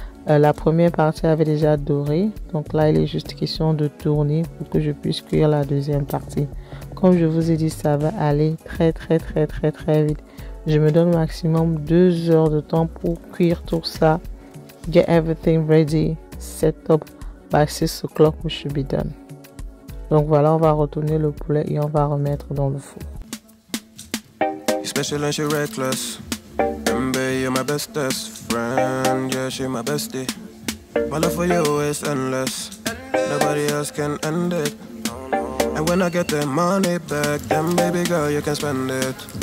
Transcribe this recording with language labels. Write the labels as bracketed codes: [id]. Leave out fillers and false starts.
[fr] La première partie avait déjà doré. Donc là, il est juste question de tourner pour que je puisse cuire la deuxième partie. Comme je vous ai dit, ça va aller très vite. Je me donne maximum 2 heures de temps pour cuire tout ça. [en] Get everything ready. Set up by 6 o'clock we should be done. [fr] Donc voilà, on va retourner le poulet et on va remettre dans le four. [en] Special and she reckless. bestest friend, yeah, she my bestie. My love for you is endless. Nobody else can end it. And when I get the money back, then baby girl, you can spend it.